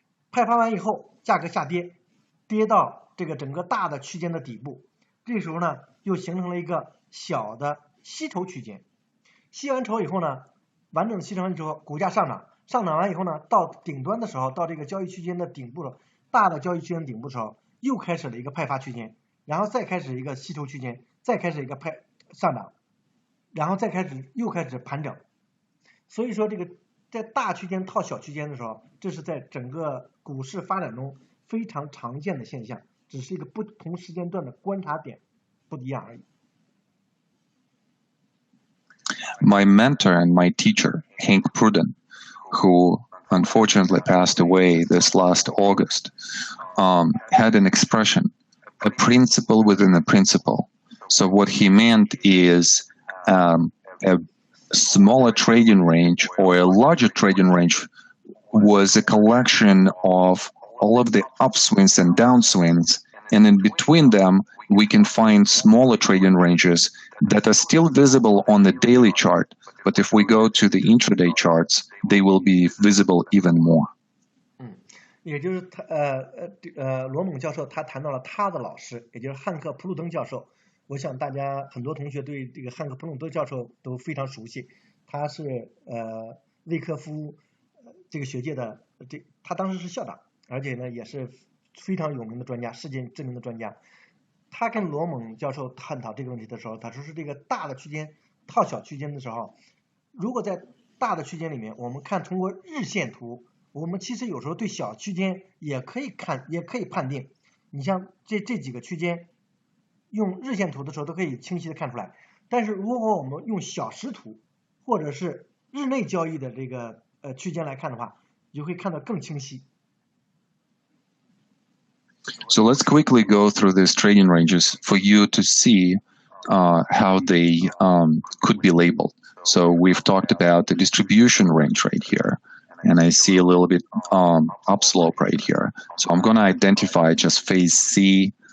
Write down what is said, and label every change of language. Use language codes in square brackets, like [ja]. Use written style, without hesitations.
[zh] 派发完以后价格下跌，跌到这个整个大的区间的底部，这时候呢又形成了一个小的吸筹区间，吸完筹以后呢，完整的吸筹完之后，股价上涨，上涨完以后呢，到顶端的时候，到这个交易区间的顶部了，大的交易区间顶部的时候，又开始了一个派发区间，然后再开始一个吸筹区间，再开始一个上涨，然后又开始盘整。所以说这个在大区间套小区间的时候，这是在整个股市发展中非常常见的现象，只是一个不同时间段的观察点不一样而已。 [en] My mentor and my teacher, Hank Pruden, who unfortunately passed away this last August, had an expression, a principle within a principle. So what he meant is a smaller trading range or a larger trading range was a collection of all of the upswings and downswings, and in between them, we can find smaller trading ranges that are still visible on the daily chart, but if we go to the intraday charts, they will be visible even more. [zh] 也就是罗猛教授他谈到了他的老师，也就是汉克·普鲁登教授。我想大家很多同学对这个汉克·普鲁登教授都非常熟悉，他是魏科夫这个学界的他当时是校长，而且呢也是非常有名的专家，世界知名的专家。他跟罗猛教授探讨这个问题的时候，他说是这个大的区间套小区间的时候，如果在大的区间里面，我们看通过日线图，我们其实有时候对小区间也可以判定。你像这几个区间，用日线图的时候都可以清晰的看出来。但是如果我们用小时图或者是日内交易的这个区间来看的话，你就会看得更清晰。 [en] So let's quickly go through these trading ranges for you to see how they could be labeled. So we've talked about the distribution range right here, and I see a little bit upslope right here. So I'm going to identify just phase C,